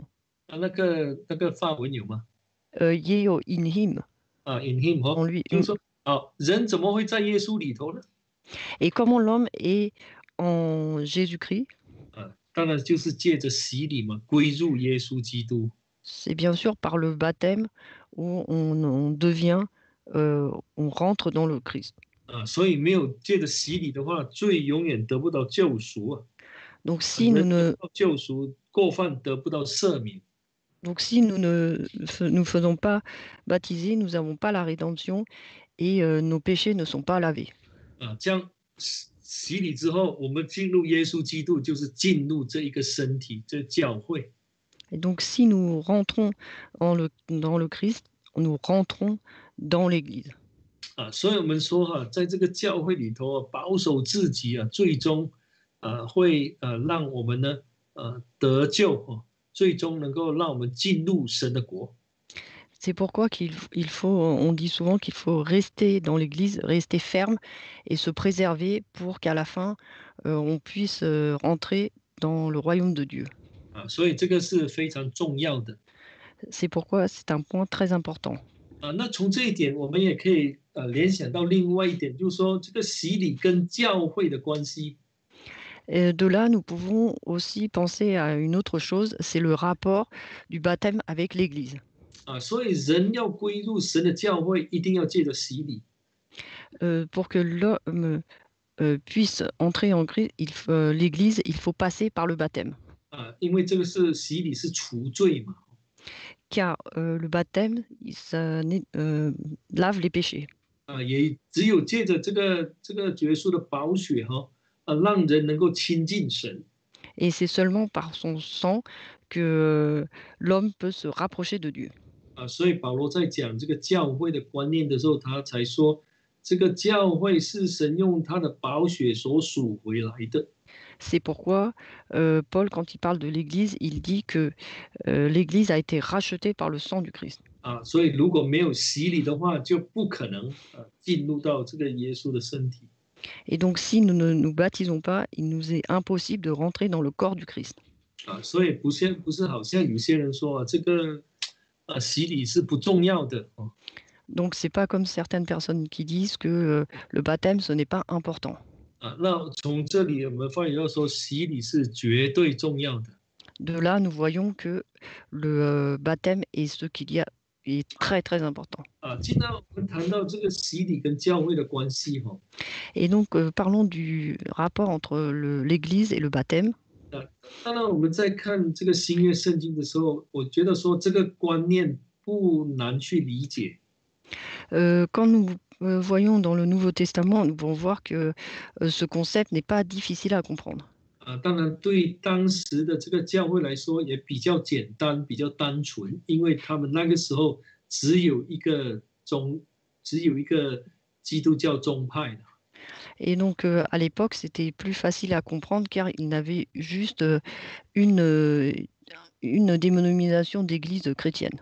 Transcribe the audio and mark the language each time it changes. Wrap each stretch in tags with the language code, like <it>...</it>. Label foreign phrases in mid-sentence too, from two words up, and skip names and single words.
<zh>那个法文有吗？</zh> <en>Yeo in him. in him</en> <fr>En lui.</fr> <zh>就是说人怎么会在耶稣里头呢？</zh> <fr>Et comment l'homme est en Jésus-Christ?</fr> <zh>当然就是借着洗礼嘛，归入耶稣基督。</zh> <fr>C'est bien sûr par le baptême où on devient, on rentre dans le Christ.</fr> <zh>所以没有借着洗礼的话，罪永远得不到救赎。</zh> <fr>Donc si nous ne</fr> <zh>救赎，过犯得不到赦免。</zh> <fr>Donc si nous ne nous faisons pas baptiser, nous n'avons pas la rédemption et nos péchés ne sont pas lavés.</fr> <zh>这样洗礼之后，我们进入耶稣基督，就是进入这一个身体，这教会。</zh> <fr>Et donc si nous rentrons dans le Christ, nous rentrons dans l'Église.</fr> <zh>所以我们说在这个教会里头保守自己最终会让我们呢得救最终能够让我们进入神的国。</zh> <fr>C'est pourquoi on dit souvent qu'il faut rester dans l'Église, rester ferme et se préserver pour qu'à la fin, on puisse rentrer dans le royaume de Dieu.</fr> <zh>所以这个是非常重要的。</zh> <fr>C'est pourquoi c'est un point très important.</fr> <zh>那从这一点，我们也可以联想到另外一点，就是说这个洗礼跟教会的关系。</zh> <fr>De là, nous pouvons aussi penser à une autre chose, c'est le rapport du baptême avec l'Église.</fr> <zh>所以人要归入神的教会，一定要借着洗礼。</zh> <fr>Pour que l'homme puisse entrer en Christ, l'Église, il faut passer par le baptême.</fr> <zh>因为这个是洗礼是除罪嘛。</zh> <fr>Car le baptême, ça lave les péchés.</fr> <zh>也只有借着这个耶稣的宝血让人能够亲近神。</zh> <fr>Et c'est seulement par son sang que l'homme peut se rapprocher de Dieu.</fr> <zh>所以保罗在讲这个教会的观念的时候，他才说，这个教会是神用他的宝血所赎回来的。</zh> <fr>C'est pourquoi Paul, quand il parle de l'Église, il dit que l'Église a été rachetée par le sang du Christ.</fr> <zh>所以如果没有洗礼的话，就不可能进入到这个耶稣的身体。</zh> <fr>Et donc, si nous ne nous baptisons pas, il nous est impossible de rentrer dans le corps du Christ.</fr> <zh>所以不是好像有些人说这个洗礼是不重要的。</zh> <fr>Donc, c'est pas comme certaines personnes qui disent que le baptême, ce n'est pas important.</fr> <zh>那从这里我们发现到说，洗礼是绝对重要的。</zh> <fr>De là, nous voyons que le baptême est ce qu'il y a est très très important.</fr> <zh>既然我们谈到这个洗礼跟教会的关系</zh> <fr>Et donc, parlons du rapport entre l'Église et le baptême.</fr> <zh>当然我们在看这个新约圣经的时候，我觉得说这个观念不难去理解。</zh> <fr>Quand nous voyons dans le Nouveau Testament, nous pouvons voir que ce concept n'est pas difficile à comprendre.</fr> <zh>当然对当时的这个教会来说也比较简单，比较单纯，因为他们那个时候只有一个基督教宗派的。</zh> <fr>Et donc, à l'époque, c'était plus facile à comprendre car ils n'avaient juste une dénomination d'église chrétienne.</fr>